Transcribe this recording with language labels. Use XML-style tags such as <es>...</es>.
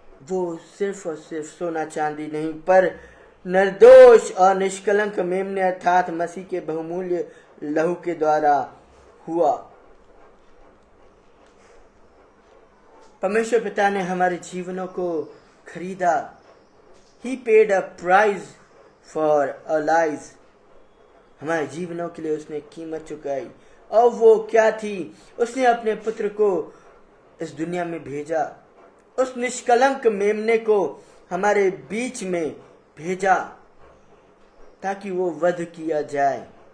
<hi>वो सिर्फ और सिर्फ सोना चांदी नहीं, पर निर्दोष और निष्कलंक मेमने अर्थात मसीह के बहुमूल्य लहू के द्वारा हुआ। परमेश्वर पिता ने हमारे जीवनों को खरीदा।</hi> <en>He paid a price for our lives.</en> <hi>हमारे जीवनों के लिए उसने कीमत चुकाई। और वो क्या थी? उसने अपने पुत्र को इस दुनिया में भेजा, उस निष्कलंक मेमने को हमारे बीच में भेजा, ताकि वो वध किया जाए।</hi>